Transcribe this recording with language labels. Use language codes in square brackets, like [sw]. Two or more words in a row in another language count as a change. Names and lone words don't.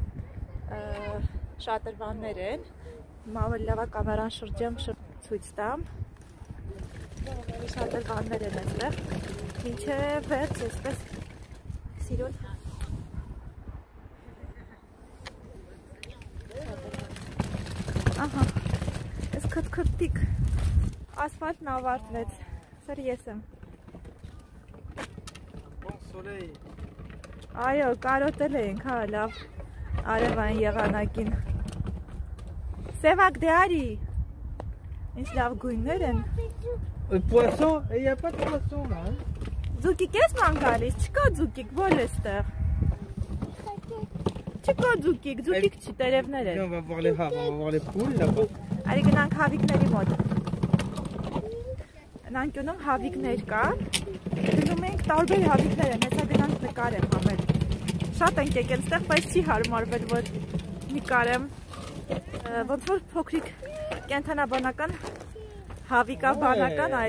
[hy] շատրվաններ են, մամել լավա կամերան շրջեմ ցույց տամ։ Շատրվաններ են այստեղ, մինչև վերջ այսպես սիրուն։ Ահա, ես քթքթիկ ասֆալտն ավարտվեց, սր ես եմ։ [fr] Bon soleil. [hy] Այո, կարոտել էինք, հա, լավ արևային եղանակին։ Սևակ դե արի, ինչ լավ գույններ են։ [fr] Poisson, il n'y a pas de poisson là. [hy] Ձուկիկ ես ման գալիս, չկա ձուկիկ, ո՞ր էստեղ։ Չկա ձուկիկ, ձուկիկ չի, տերևներ են։ [fr] On va voir les havres, on va voir les poules là-bas. [hy] Արի գնանք հավիկների մոտ։ Նանկյունում հավիկներ կա, գնում ենք տարբեր հավիկներ են, հեսա գնանք նկարեմ համել։ Շատ ենք եկել ստեղ, բայց չի հարմարվել, որ նկարեմ։ Ոնց որ փոքրիկ կենթանաբանական, հավիկաբանական